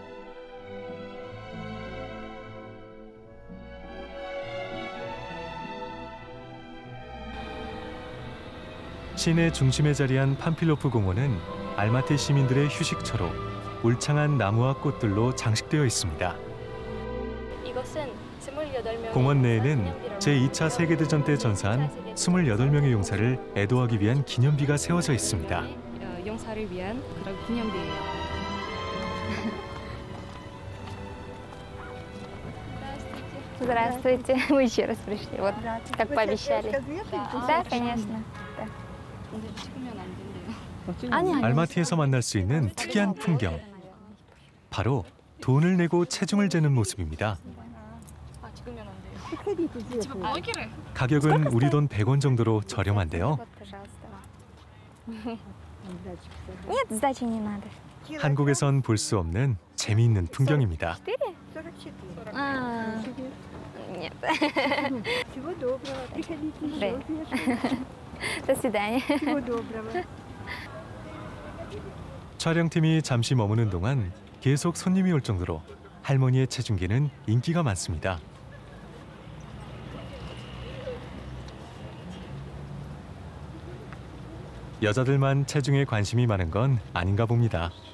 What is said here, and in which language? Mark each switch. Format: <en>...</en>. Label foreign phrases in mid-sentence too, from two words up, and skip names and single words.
<ko>시내 중심에 자리한 팜필로프 공원은 알마티 시민들의 휴식처로 울창한 나무와 꽃들로 장식되어 있습니다. 이것은 28명의 공원 내에는 제2차 세계대전 때 전사한 28명의 용사를 애도하기 위한 기념비가 세워져 있습니다. 용사를 위한 그런 기념비예요.</ko> <ru>Здравствуйте. Мы еще раз пришли. Вот как пообещали. Да, конечно.</ru> <ko>알마티에서 만날 수 있는 특이한 풍경. 바로 돈을 내고 체중을 재는 모습입니다. 가격은 우리 돈 100원 정도로 저렴한데요.</ko> <ru>Нет, сдачи не надо.</ru> <ko>한국에선 볼 수 없는 재미있는 풍경입니다.</ko> <ru>Нет. Всего доброго. Приходите. До свидания. Всего доброго.</ru> <ko>촬영팀이 잠시 머무는 동안 계속 손님이 올 정도로 할머니의 체중계는 인기가 많습니다. 여자들만 체중에 관심이 많은 건 아닌가 봅니다.</ko>